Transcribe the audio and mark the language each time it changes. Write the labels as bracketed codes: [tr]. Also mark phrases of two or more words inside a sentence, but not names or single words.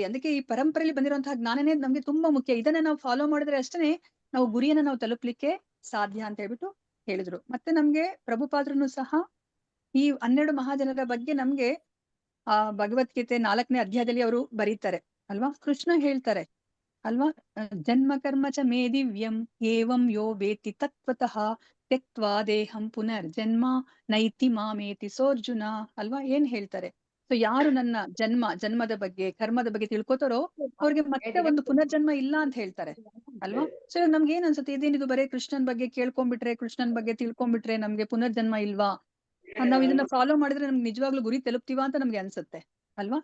[kn] ಅದಕ್ಕೆ ಈ ಪರಂಪರೆಯಲ್ಲಿ ಬಂದಿರುವಂತಹ ಜ್ಞಾನನೇ ನಮ್ಗೆ ತುಂಬಾ ಮುಖ್ಯ. ಇದನ್ನ ನಾವು ಫಾಲೋ ಮಾಡಿದ್ರೆ ಅಷ್ಟೇ ನಾವು ಗುರಿಯನ್ನ ನಾವು ತಲುಪಲಿಕ್ಕೆ ಸಾಧ್ಯ ಅಂತ ಹೇಳ್ಬಿಟ್ಟು ಹೇಳಿದ್ರು. ಮತ್ತೆ ನಮ್ಗೆ ಪ್ರಭುಪಾದ್ರನು ಸಹ ಈ 12 ಮಹಾಜನರ ಬಗ್ಗೆ ನಮ್ಗೆ ಭಗವದ್ಗೀತೆ 4ನೇ ಅಧ್ಯಾಯದಲ್ಲಿ ಅವರು ಬರೀತಾರೆ ಅಲ್ವಾ. ಕೃಷ್ಣ ಹೇಳ್ತಾರೆ ಅಲ್ವಾ, [sa] ಜನ್ಮ ಕರ್ಮ ಚ ಮೇ ದಿವ್ಯಂ ಏವಂ ಯೋ ವೇತಿ ತತ್ವತಃ ತ್ಯಕ್ತ್ವಾ ದೇಹಂ ಪುನರ್ಜನ್ಮ ನೈತಿ ಮಾಮೇತಿ ಸೋರ್ಜುನ [kn] ಅಲ್ವಾ. ಏನ್ ಹೇಳ್ತಾರೆ? ಸೊ ಯಾರು ನನ್ನ ಜನ್ಮದ ಬಗ್ಗೆ ಕರ್ಮದ ಬಗ್ಗೆ ತಿಳ್ಕೊತಾರೋ ಅವ್ರಿಗೆ ಮತ್ತೆ ಒಂದು ಪುನರ್ಜನ್ಮ ಇಲ್ಲ ಅಂತ ಹೇಳ್ತಾರೆ ಅಲ್ವಾ. ಸೊ ನಮ್ಗೆ ಏನ್ ಅನ್ಸುತ್ತೆ? ಇದೇನಿದು ಬರೀ ಕೃಷ್ಣನ್ ಬಗ್ಗೆ ಕೇಳ್ಕೊಂಡ್ಬಿಟ್ರೆ, ಕೃಷ್ಣನ್ ಬಗ್ಗೆ ತಿಳ್ಕೊಂಡ್ಬಿಟ್ರೆ ನಮ್ಗೆ ಪುನರ್ಜನ್ಮ ಇಲ್ವಾ? ನಾವ್ ಇದನ್ನ ಫಾಲೋ ಮಾಡಿದ್ರೆ ನಮ್ಗೆ ನಿಜವಾಗ್ಲೂ ಗುರಿ ತಲುಪ್ತೀವಾ ಅಂತ ನಮ್ಗೆ ಅನ್ಸುತ್ತೆ ಅಲ್ವಾ.